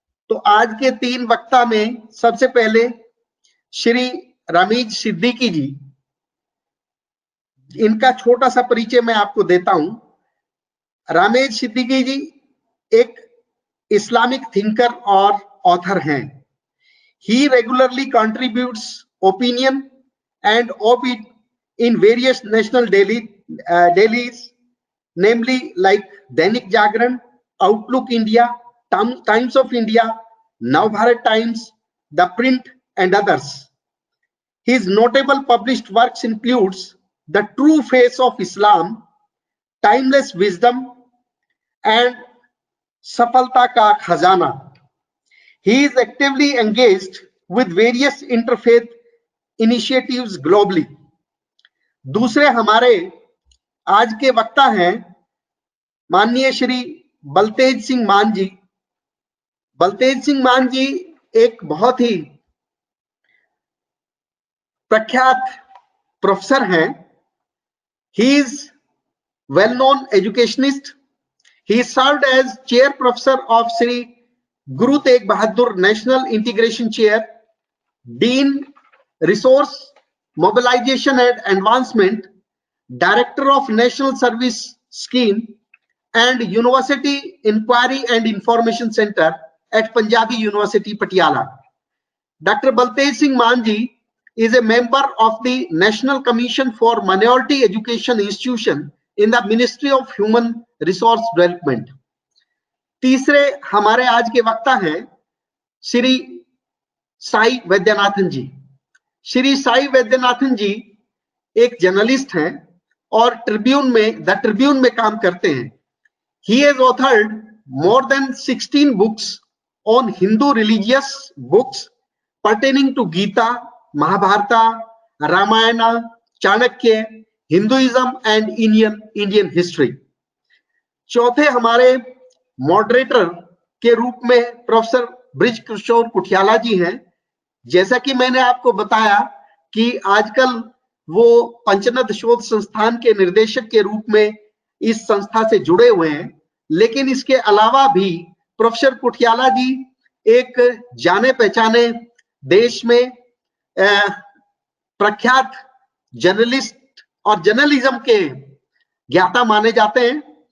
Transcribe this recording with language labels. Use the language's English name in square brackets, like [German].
[Hindi] तो आज के 3 वक्ता में सबसे पहले श्री रमीज सिद्दीकी जी, इनका छोटा सा परिचय मैं आपको देता हूं। रमीज सिद्दीकी जी एक इस्लामिक थिंकर और ऑथर हैं। [English] He regularly contributes opinion and op-ed in various national dailies, namely like Dainik Jagran, Outlook India, Times of India, Navbharat Times, The Print, and others. His notable published works includes The True Face of Islam, Timeless Wisdom, and Safalta Ka Khazana. He is actively engaged with various interfaith initiatives globally. [Hindi] दूसरे हमारे आज के वक्ता हैं माननीय श्री बलतेज सिंह मान जी। बलतेज सिंह मान जी एक बहुत ही प्रख्यात प्रोफेसर हैं। [English] He is well-known educationist. He served as chair professor of Sri Guru Tegh Bahadur National Integration Chair, Dean Resource Mobilization and Advancement, Director of National Service Scheme and University Inquiry and Information Center at Punjabi University, Patiala. Dr. Baltej Singh Manji is a member of the National Commission for Minority Education Institution in the Ministry of Human Resource Development. [Hindi] तीसरे हमारे आज के वक्ता हैं श्री साई वैद्यनाथन जी। श्री साई वैद्यनाथन जी एक journalist हैं और the Tribune में काम करते हैं। [English] He has authored more than 16 books on Hindu religious books pertaining to Gita, Mahabharata, Ramayana, Chanakya, Hinduism and Indian history. [Hindi] चौथे हमारे मॉडरेटर के रूप में प्रोफेसर ब्रिज किशोर कुठियाला जी हैं। जैसा कि मैंने आपको बताया कि आजकल वो पंचनद शोध संस्थान के निर्देशक के रूप में इस संस्था से जुड़े हुए हैं, लेकिन इसके अलावा भी प्रोफेसर कुठियाला जी एक जाने पहचाने देश में प्रख्यात जर्नलिस्ट और जर्नलिज्म के ज्ञाता माने जाते हैं।